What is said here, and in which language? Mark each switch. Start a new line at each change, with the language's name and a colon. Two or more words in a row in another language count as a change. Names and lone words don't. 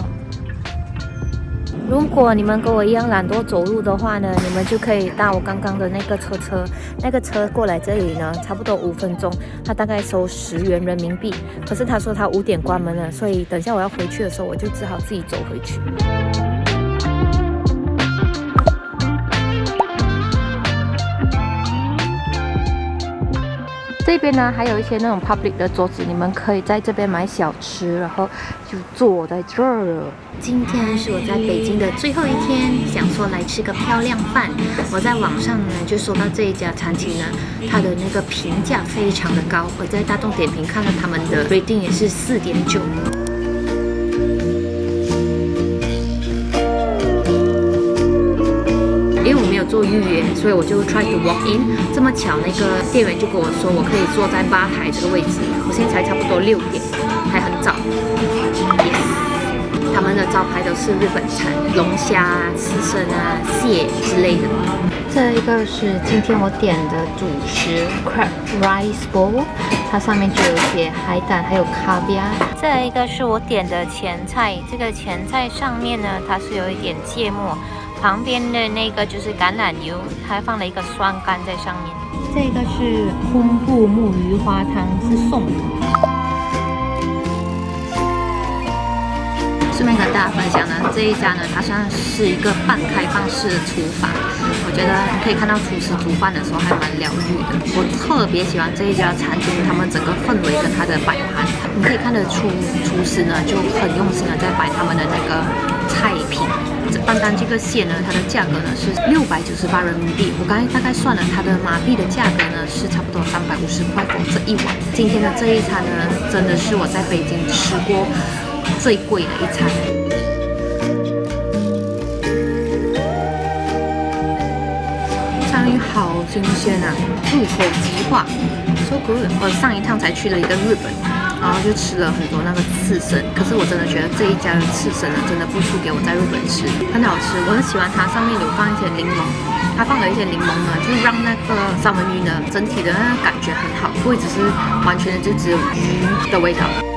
Chinese: 如果你們跟我一樣懶惰走路的話呢，你們就可以搭我剛剛的那個車，那個車過來這裡呢，差不多5分鐘，他大概收10元人民幣。可是他說他5點關門了，所以等下我要回去的時候，我就只好自己走回去。這邊呢，還有一些那種 public 的桌子，你們可以在這邊買小吃，然後就坐在這兒。今天是我在北京的最後一天，想說來吃個漂亮飯。我在網上呢就搜到這一家餐廳呢，它的那個評價非常的高。我在大眾點評看到他們的 rating 也是4.9。因為我没有做預約，所以我就
English: try to walk in。
Chinese: 這麼巧，那個店員就跟我說，我可以坐在吧台這個位置。我現在才差不多6點，還很早。Yes。他們的招牌都是日本餐，龍蝦、刺身啊、蟹之類的。這一個是今天我點的主食
English: crab rice bowl，
Chinese: 它上面就有寫海膽，還有卡比亞。這一個是我點的前菜，這個前菜上面呢，它是有一點芥末。旁邊的那個就是橄欖油，還放了一個酸柑在上面。這個是昆布木魚花湯，是送的。順便跟大家分享呢，這一家呢，它算是一個半開放式的廚房。我覺得你可以看到廚師煮飯的時候還蠻療癒的。我特別喜歡這一家餐廳，他們整個氛圍跟它的擺盤，你可以看得出廚師呢就很用心的在擺他們的那個菜品。單單這個蟹呢，它的價格呢是698人民幣。我剛才大概算了，它的馬幣的價格呢是差不多350塊錢這一碗。今天的這一餐呢，真的是我在北京吃過最貴的一餐。章魚好新鮮啊，入口即化 ，
English: so good。
Chinese: 我上一趟才去了一個日本。然後就吃了很多那個刺身，可是我真的覺得這一家的刺身呢，真的不輸給我在日本吃，很好吃。我很喜歡它上面有放一些檸檬，它放了一些檸檬呢，就讓那個三文魚呢整體的那個感覺很好，不會只是完全的就只有魚的味道。